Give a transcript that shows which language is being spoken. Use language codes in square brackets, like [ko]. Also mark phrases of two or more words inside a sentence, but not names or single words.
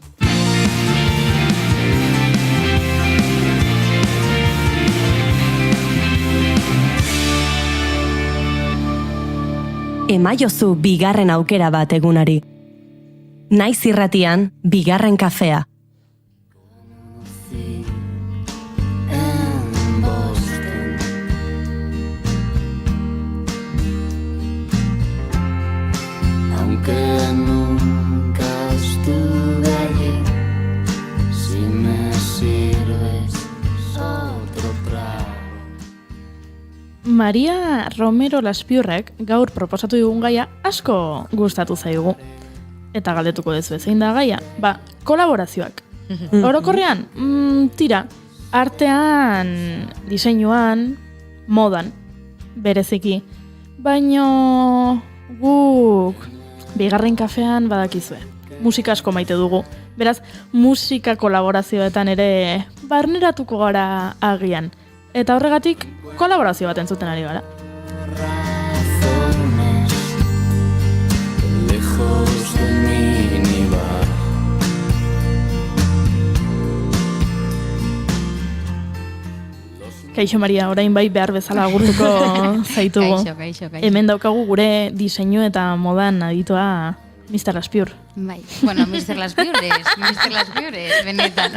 [eu] Emaiozu bigarren aukera bat egunari. Naiz irratian, bigarren kafea. [es] Aunque nunca estuve allí, si me sirves otro trago. [eu] Maria Romero Laspiurrek gaur proposatu digun gaia asko gustatu zaigu. Eta galdetuko dezu zein da gaia? Ba, kolaborazioak. Orokorrean, tira, artean, diseinuan, modan, bereziki. Baino guk bigarren kafean badakizue. Musika asko maite dugu. Beraz, musika kolaborazioetan ere barneratuko gara agian. Eta horregatik, kolaborazio bat entzuten ari gara. [es] Lejos del minibar. [eu] Kaixo Maria, orain bai behar bezala agurtuko zaitugu. Kaixo. Hemen daukagu gure diseinu eta modan aditua Mr. Laspiur. Bai, bueno, Mr. Laspiur ez, benetan.